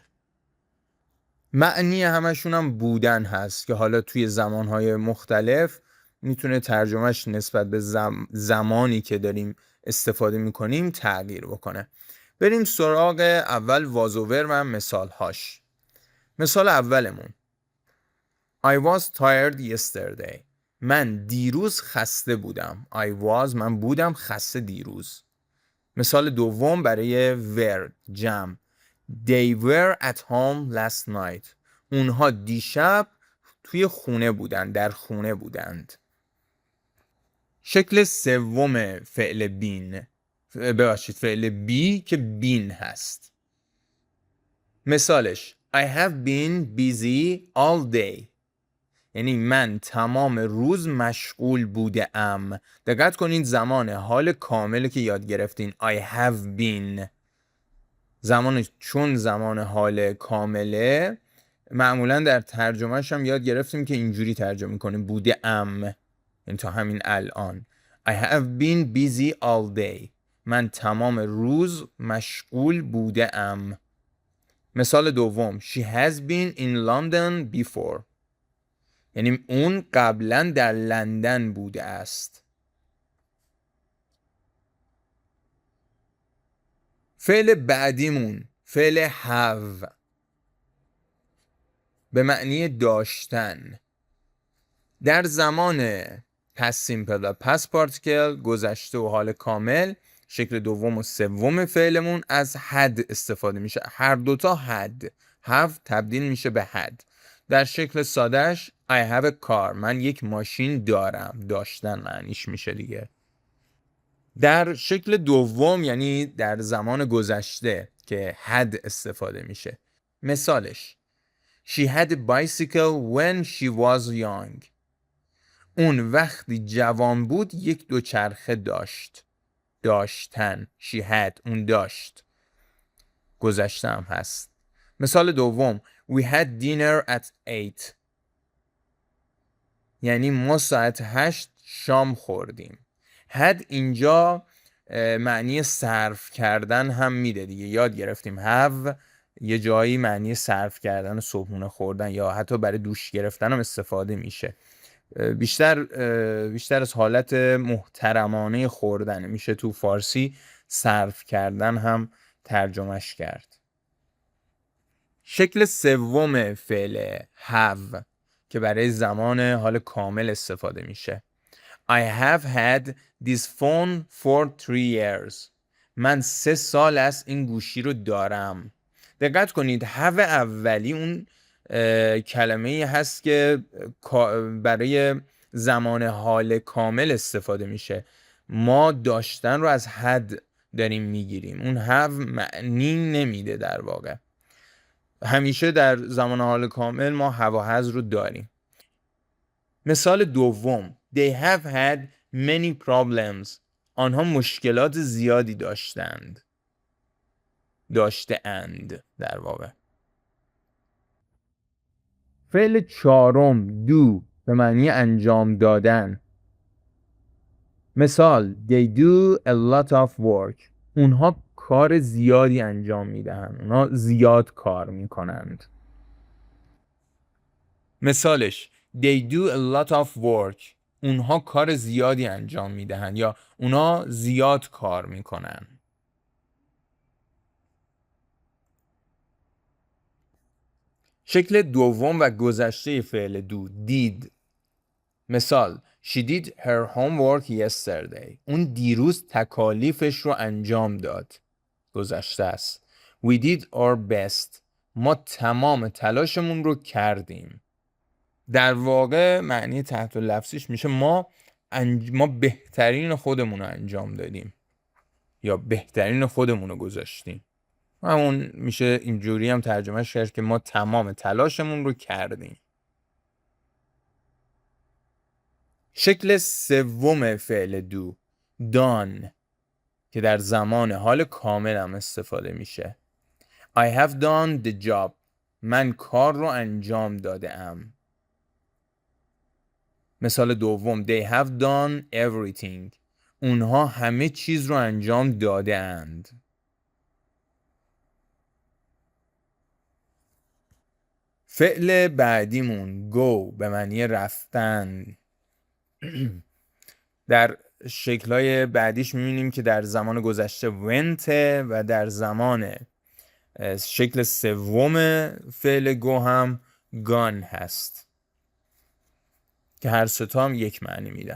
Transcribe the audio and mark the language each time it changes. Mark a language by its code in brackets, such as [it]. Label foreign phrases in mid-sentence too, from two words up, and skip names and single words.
[fa] معنی همشون هم بودن هست که حالا توی زمانهای مختلف میتونه ترجمهش نسبت به زمانی که داریم استفاده میکنیم تغییر بکنه. بریم سراغ اول وازوور و مثال هاش. مثال اولمون [en] I was tired yesterday. [fa] من دیروز خسته بودم. من بودم خسته دیروز. مثال دوم برای were جمع [en] They were at home last night. [fa] اونها دیشب توی خونه بودند، در خونه بودند. شکل سوم فعل بین، فعل بی که بین هست. [en] مثالش I have been busy all day. [fa] یعنی من تمام روز مشغول بوده ام. دقت کنید زمان حال کامل که یاد گرفتین [en] I have been. [fa] چون زمان حال کامله معمولا در ترجمهش هم یاد گرفتیم که اینجوری ترجمه میکنیم بوده ام، یعنی تا همین الان [en] I have been busy all day. [fa] من تمام روز مشغول بوده ام. مثال دوم [en] She has been in London before. [fa] یعنی اون قبلا در لندن بوده است. فعل بعدیمون فعل have به معنی داشتن. در زمان [en] past simple [fa] و [en] past participle [fa] گذشته و حال کامل شکل دوم و سوم فعلمون از had استفاده میشه. هر دوتا had. have تبدیل میشه به had. در شکل سادهش [en] I have a car. [fa] من یک ماشین دارم. داشتن معنیش میشه دیگه. در شکل دوم یعنی در زمان گذشته که had استفاده میشه. [en] مثالش She had a bicycle when she was young. [fa] اون وقتی جوان بود یک دوچرخه داشت. داشتن [en] she had [fa] اون داشت. گذشته هم هست. مثال دوم [en] We had dinner at 8. [fa] یعنی ما ساعت 8 شام خوردیم. had اینجا معنی صرف کردن هم میده دیگه. یاد گرفتیم have یه جایی معنی صرف کردن و صبحونه خوردن یا حتی برای دوش گرفتن هم استفاده میشه. بیشتر از حالت محترمانه خوردن میشه تو فارسی صرف کردن هم ترجمهش کرد. شکل سوم فعل have که برای زمان حال کامل استفاده میشه. [en] I have had this phone for 3 years. [fa] من 3 سال است این گوشی رو دارم. دقت کنید have اولی اون کلمه‌ای هست که برای زمان حال کامل استفاده میشه. ما داشتن رو از had داریم میگیریم. اون have معنی نمیده در واقع. همیشه در زمان حال کامل ما have و has رو داریم. مثال دوم [en] They have had many problems. [fa] آنها مشکلات زیادی داشتند. داشته اند در واقع. فعل چهارم do به معنی انجام دادن. [en] مثال they do a lot of work. [fa] اونها کار زیادی انجام میدهند. اونها زیاد کار میکنند. مثالش [en] they do a lot of work. [fa] اونها کار زیادی انجام میدهند یا اونها زیاد کار میکنند. شکل دوم و گذشته فعل [en] do did. مثال she did her homework yesterday. [fa] اون دیروز تکالیفش رو انجام داد. گذشته است. [en] we did our best. [fa] ما تمام تلاشمون رو کردیم. در واقع معنی تحت لفظیش میشه ما بهترین خودمون رو انجام دادیم یا بهترین خودمون رو گذاشتیم. همون میشه اینجوری هم ترجمهش کرد که ما تمام تلاشمون رو کردیم. شکل سوم فعل [en] do done [fa] که در زمان حال کامل هم استفاده میشه. [en] I have done the job. [fa] من کار رو انجام داده ام. [en] مثال دوم they have done everything. [fa] اونها همه چیز رو انجام داده اند. فعل بعدیمون go به معنی رفتن. در شکل‌های بعدیش می‌بینیم که در زمان گذشته went و در زمان شکل سوم فعل go هم gone هست که هر سه تا هم یک معنی میدن.